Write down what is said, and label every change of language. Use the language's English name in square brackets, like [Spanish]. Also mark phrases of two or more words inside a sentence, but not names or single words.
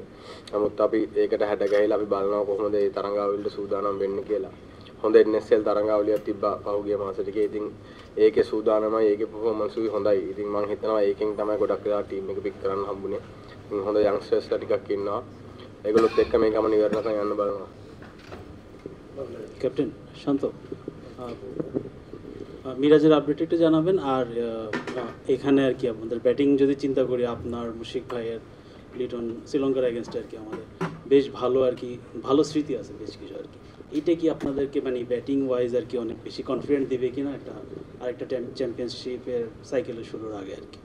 [Sinhala] නමුත් අපි ඒකට හැඩ ගැහිලා අපි බලනවා කොහොමද මේ තරඟාවලියට සූදානම් වෙන්නේ කියලා. හොඳ NSL තරඟාවලියක් තිබ්බා පහුගිය මාස ටිකේ. ඉතින් ඒකේ සූදානමයි ඒකේ පර්ෆෝමන්ස් උයි හොඳයි. ඉතින් මම හිතනවා ඒකෙන් තමයි ගොඩක් වෙලා ටීම් එක පික් කරන්න හම්බුනේ. හොඳ යන්ග්ස්ටර්ස්ලා ටිකක් ඉන්නවා. ඒගොල්ලොත් එක්ක මේ ගමන ඉවරනකම් යන්න බලනවා. [Bangla] ক্যাপ্টেন শান্ত মিরাজের আপডেট একটু জানাবেন আর এখানে আর কি আমাদের ব্যাটিং যদি চিন্তা করি আপনার মুশফিক ভাইয়ের লিটন শ্রীলঙ্কার এগেনস্টে আর কি আমাদের বেশ ভালো আর কি ভালো স্মৃতি আছে বেশ কিছু আর কি এইটা কি আপনাদেরকে মানে [English] batting wise [Bangla] আর কি অনেক বেশি কনফিডেন্ট দিবে কিনা একটা আরেকটা চ্যাম্পিয়নশিপের সাইকেলের শুরুর আগে আর কি